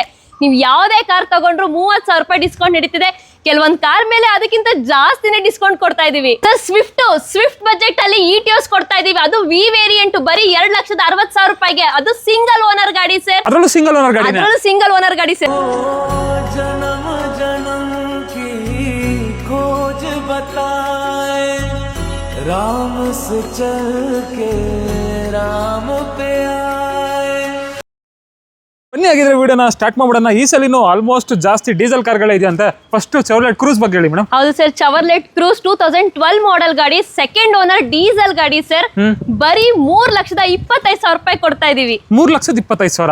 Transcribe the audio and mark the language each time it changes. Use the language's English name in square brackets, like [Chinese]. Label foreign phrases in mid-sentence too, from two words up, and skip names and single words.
[Kannada] ನೀವು ಯಾವುದೇ ಕಾರ್ ತಗೊಂಡ್ರು 30,000 ರೂಪಾಯಿ ಡಿಸ್ಕೌಂಟ್ ನಡೀತಿದೆ. ಕೆಲವೊಂದ್ ಕಾರ್ ಮೇಲೆ ಅದಕ್ಕಿಂತ ಜಾಸ್ತಿನೇ ಡಿಸ್ಕೌಂಟ್ ಕೊಡ್ತಾ ಇದೀವಿ ಸರ್. ಸ್ವಿಫ್ಟ್ ಬಜೆಟ್ ಅಲ್ಲಿ ETOs ಕೊಡ್ತಾ ಇದೀವಿ. ಅದು ವಿ ವೇರಿಯಂಟ್ ಬರೀ 2,60,000 ರೂಪಾಯಿಗೆ. ಅದು [English] single owner [Kannada] ಗಾಡಿ ಸರ್. ಅದರಲ್ಲೂ [English] single owner [Kannada] ಗಾಡಿ. ಅದರಲ್ಲೂ [English] single owner [Kannada] ಗಾಡಿ ಸರ್. [Hindi] राम से चल के राम पे आए. [Kannada] ಬನ್ನಿ ಆಗಿದ್ರೆ ವಿಡಿಯೋನ ಸ್ಟಾರ್ಟ್ ಮಾಡ್ಬಿಡೋಣ. ಈ ಸಲಿನೂ ಆಲ್ಮೋಸ್ಟ್ ಜಾಸ್ತಿ ಡೀಸೆಲ್ ಕಾರ್ಗಳೇ ಇದೆ ಅಂತ. ಫಸ್ಟ್ ಚಾವ್ಲೆಟ್ ಕ್ರೂಸ್ ಬಗ್ಗೆ ಹೇಳಿ ಮೇಡಮ್. ಹೌದು ಸರ್, ಚಾವ್ಲೆಟ್ ಕ್ರೂಸ್ 2012 ಮಾಡೆಲ್ ಗಾಡಿ, [English] second owner diesel [Kannada] ಗಾಡಿ ಸರ್. ಬರೀ 3,25,000 ರೂಪಾಯಿ ಕೊಡ್ತಾ ಇದೀವಿ. 3,25,000.